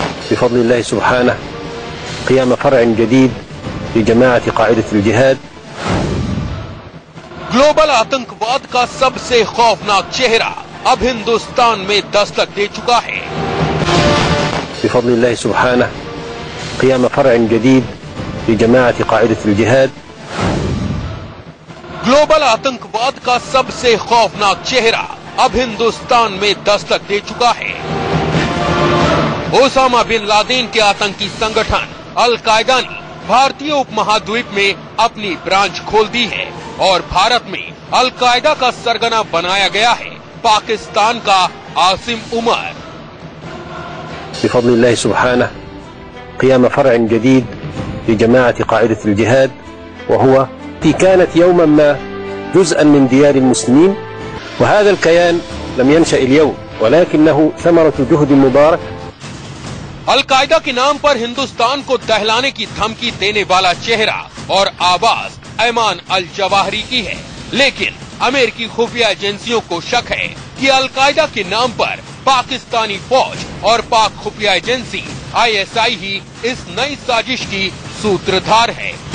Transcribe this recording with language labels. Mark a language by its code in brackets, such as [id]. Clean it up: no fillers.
[ar] بفضل الله سبحانه قيام فرع جديد لجماعة قاعدة الجهاد। [hi] Global आतंकवाद का सबसे खौफनाक चेहरा अब हिंदुस्तान में दस्तक दे चुका है। [ar] بفضل الله سبحانه قيام فرع جديد لجماعة قاعدة الجهاد। [hi] ग्लोबल आतंकवाद का सबसे खौफनाक चेहरा अब हिंदुस्तान में दस्तक दे चुका है। ओसामा बिन लादेन के आतंकी संगठन अलकायदा ने भारतीय उपमहाद्वीप में अपनी ब्रांच खोल दी है और भारत में अलकायदा का सरगना बनाया गया है पाकिस्तान का आसिम उमर। [ar] بفضل الله سبحانه قيام فرع جديد لجماعة قاعدة الجهاد وهو كانت يوما ما جزءا من ديار المسلمين، وهذا الكيان لم ينشأ اليوم ولكنه ثمرة جهد مبارك। [hi] अलकायदा के नाम पर हिंदुस्तान को दहलाने की धमकी देने वाला चेहरा और आवाज अयमान अल जवाहिरी की है, लेकिन अमेरिकी खुफिया एजेंसियों को शक है कि अलकायदा के नाम पर पाकिस्तानी फौज और पाक खुफिया एजेंसी ISI ही इस नई साजिश की सूत्रधार है।